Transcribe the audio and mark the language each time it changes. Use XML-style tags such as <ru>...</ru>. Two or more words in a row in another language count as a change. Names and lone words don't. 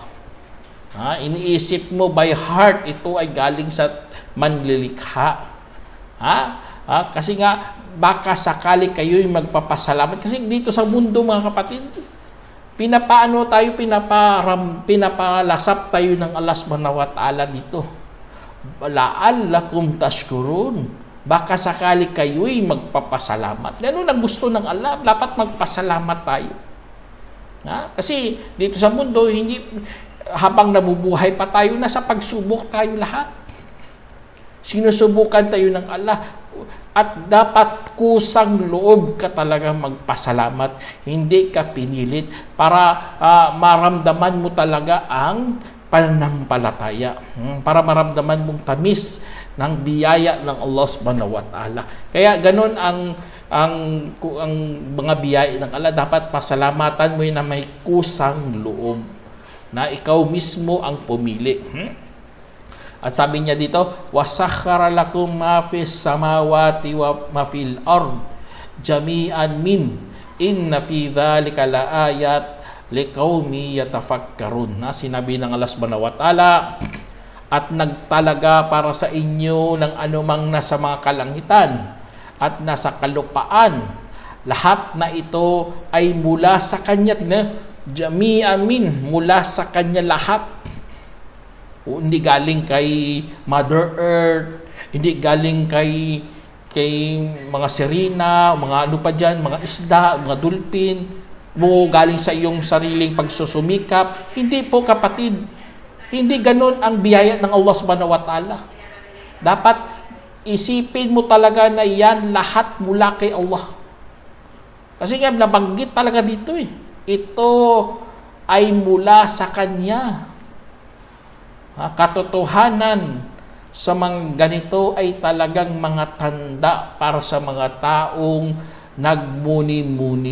<tl>Iniisip mo</tl> <en>by heart,</en> <tl>ito ay galing sa manlilikha. Kasi nga, baka sakali kayo'y magpapasalamat. Kasi dito sa mundo, mga kapatid, pinapalasap tayo ng</tl> <ar>الله سبحانه وتعالى</ar> <tl>dito.</tl> <ar>لعلكم تشكرون.</ar> <tl>Baka sakali kayo'y magpapasalamat. Ganun ang gusto ng Allah. Dapat magpasalamat tayo. Kasi dito sa mundo, habang nabubuhay pa tayo, nasa pagsubok tayo lahat. Sinusubukan tayo ng Allah. At dapat kusang loob ka talaga magpasalamat. Hindi ka pinilit para maramdaman mo talaga ang pananampalataya. Para maramdaman mong tamis ng biyaya ng</tl> <ar>الله سبحانه وتعالى.</ar> <tl>Kaya ganun ang mga biyaya ng Allah. Dapat pasalamatan mo na may kusang loob. Na ikaw mismo ang pumili. At sabi niya dito,</tl> <ar>وَسَخَّرَ لَكُمْ مَا فِي السَّمَاوَاتِ وَمَا فِي الْأَرْضِ جَمِيعًا مِنْ إِنَّ فِي ذَلِكَ لَآيَاتٍ لِقَوْمٍ يَتَفَكَّرُونَ.</ar> <tl>Sinabi ng</tl> <ar>الله سبحانه وتعالى,</ar> <tl>at nagtalaga para sa inyo ng anumang nasa mga kalangitan at nasa kalupaan. Lahat na ito ay mula sa Kanya.</tl> <ar>جميعا من,</ar> <tl>mula sa Kanya lahat. Hindi galing kay Mother Earth, hindi galing kay mga sirena, mga ano pa dyan, mga isda, mga dolphin, galing sa iyong sariling pagsusumikap. Hindi po, kapatid. Hindi ganun ang biyaya ng</tl> <ar>الله سبحانه وتعالى.</ar> <tl>Dapat isipin mo talaga na yan lahat mula kay Allah. Kasi nga nabanggit talaga dito ito ay mula sa Kanya. Katotohanan sa mga ganito ay talagang mga tanda para sa mga taong nagmuni-muni.</tl>